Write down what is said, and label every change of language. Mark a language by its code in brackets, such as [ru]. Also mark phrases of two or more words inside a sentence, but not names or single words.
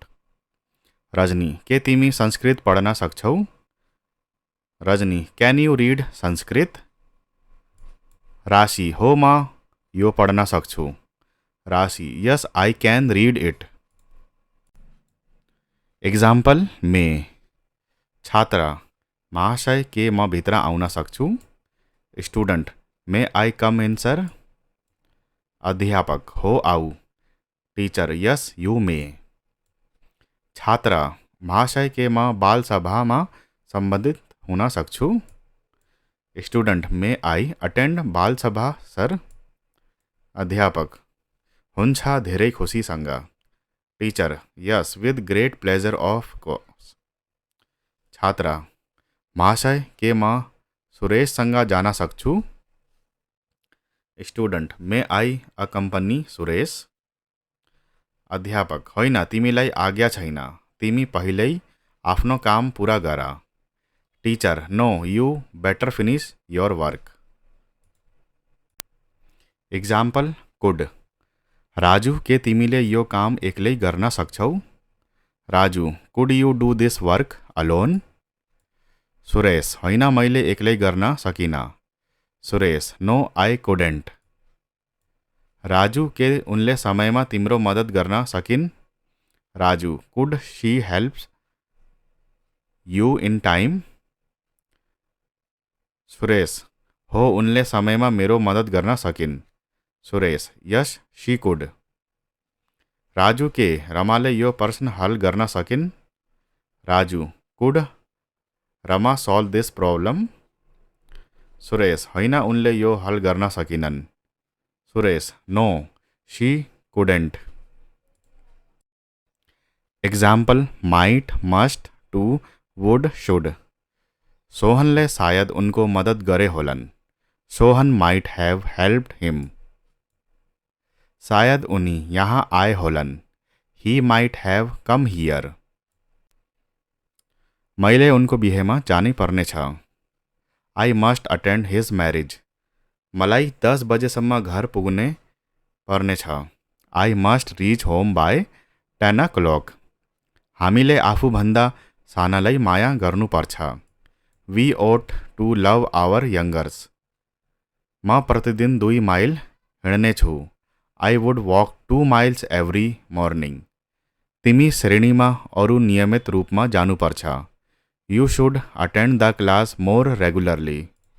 [ne] रजनी के तिमी संस्कृत पढ्न सक्छौ? [en] Rajni can you read Sanskrit? [ne] राशि हो म यो पढ्न सक्छु। राशि [en] yes I can read it. [ne] एक्जाम्पल में छात्र महाशय के म भित्र आउन सक्छु? [en] student may I come in sir? [ne] अध्यापक हो आऊ। [en] teacher yes you may. [ne] छात्र महाशय के म बाल सभा में सम्बन्धित हुन सक्छु? [en] student may I attend बाल सभा sir? [ne] अध्यापक हुन्छ, धेरै खुसीसँग। [en] teacher yes with great pleasure of course. [ne] छात्र महाशय के म सुरेशसँग जान सक्छु? [en] student may I accompany Suresh? [ne] अध्यापक होइन, तिमीलाई आज्ञा छैन, तिमी पहिल्यै आफ्नो काम पूरा गर। [en] teacher no you better finish your work. example could [ne] राजू के तिमीले यो काम एक्लै गर्न सक्छौ? [en] Raju could you do this work alone? [ne] सुरेश होइन, मैले एक्लै गर्न सकिन। [en] Suresh no I couldn't. [ne] राजू के उनले समयमा तिम्रो मद्दत गर्न सकिन्? [en] Raju could she helps you in time? [ne] सुरेश हो, उनले समयमा मेरो मद्दत गर्न सकिन्। [en] Suresh yes she could. [ne] राजू के रमाले यो प्रश्न हल गर्न सकिन्? [en] Raju could Rama solve this problem? [ne] सुरेश होइन, उनले यो हल गर्न सकिनन्। [en] Suresh no she couldn't. example might must to would should [ne] सोहनले सायद उनको मद्दत गरे होलान्। [en] Sohan might have helped him. [ne] शायद उनी यहाँ आए होलान्। [en] he might have come here. [ne] मैले उनको बिहेमा जानै पर्नेछ। [en] I must attend his marriage. [ne] मलाई 10 बजेसम्म घर पुग्ने पर्नेछ। [en] I must reach home by 10 o'clock. [ne] हामीले आफूभन्दा सानालाई माया गर्नुपर्छ। [en] we ought to love our youngers. [ne] म प्रतिदिन 2 माइल हिँड्नेछु। [en] I would walk 2 miles every morning. [ne] तिमी श्रेणीमा अरू नियमित रूपमा जानुपर्छ। [en] you should attend the class more regularly.